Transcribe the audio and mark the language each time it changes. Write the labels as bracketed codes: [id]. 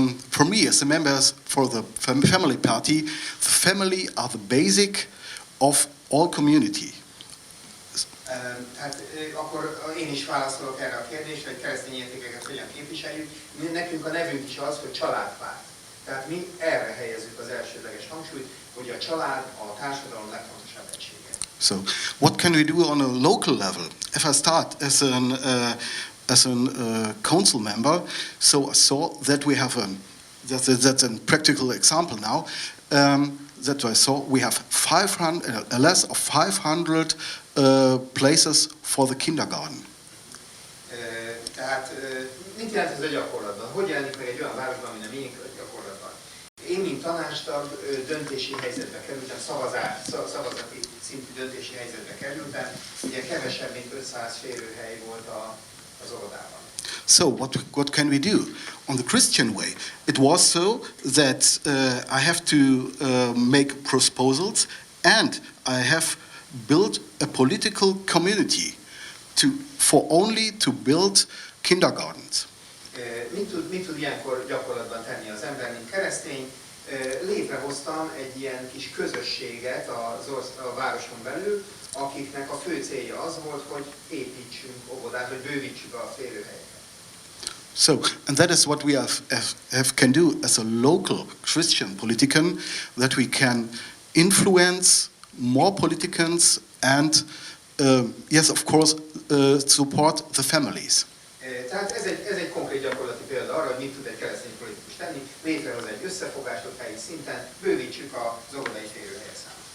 [en] For me, as a member for the family party, the family are the basic of all community. [hu] Hát akkor én is válaszolok erre a kérdésre, hogy keresztény értékeket hogyan képviseljük. Nekünk a nevünk is az, hogy családpárt. Tehát mi erre helyezzük az elsődleges hangsúlyt, hogy a család a társadalom legfontosabb egysége. [en] So, what can we do on a local level? If I start as a council member, so I saw that we have that's a practical example now. That I saw we have 500, less of 500 places for the kindergarten. [hu] Tehát mit jelent ez a gyakorlatban? Hogy jelenik meg egy olyan városban, mint a miénk gyakorlatban? Én, mint tanácstag, döntési helyzetbe kerültem, szavazati szintű döntési helyzetbe kerültem. Ugye kevesebb, mint 500 férőhely volt az óvodában. [en] So what can we do? On the Christian way, it was so that I have to make proposals, and I have built a political community to build kindergartens. [hu] Mit tud ilyenkor gyakorlatban tenni az ember, mint keresztény? Létrehoztam egy ilyen kis közösséget a városon belül, akiknek a fő célja az volt, hogy építsünk óvodát, hogy bővítsük a férőhelyeket. [en] So, and that is what we can do as a local Christian politician, that we can influence more politicians and, yes, of course, support the families. [hu] Tehát ez egy konkrét gyakorlati példa arra, hogy mit tud egy keresztény politikus tenni, létrehoz egy összefogást helyi szinten, bővítsük az óvodai férőhelyek számát.